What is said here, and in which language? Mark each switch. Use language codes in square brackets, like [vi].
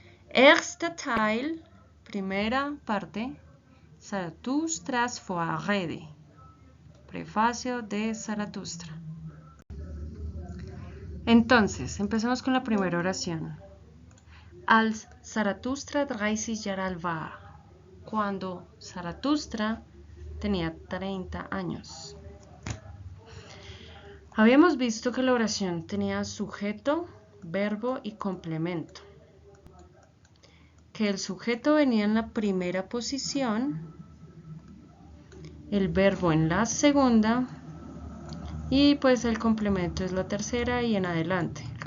[de] Erster Teil, [es] primera parte, [de] Zaratustras Vorrede. [es] Prefacio de Zaratustra. Entonces, empezamos con la primera oración. [de] Als Zaratustra 30 Jahre alt war. [es] Cuando Zaratustra tenía 30 años. Habíamos visto que la oración tenía sujeto, verbo y complemento. Que el sujeto venía en la primera posición, el verbo en la segunda y pues el complemento es la tercera y en adelante. El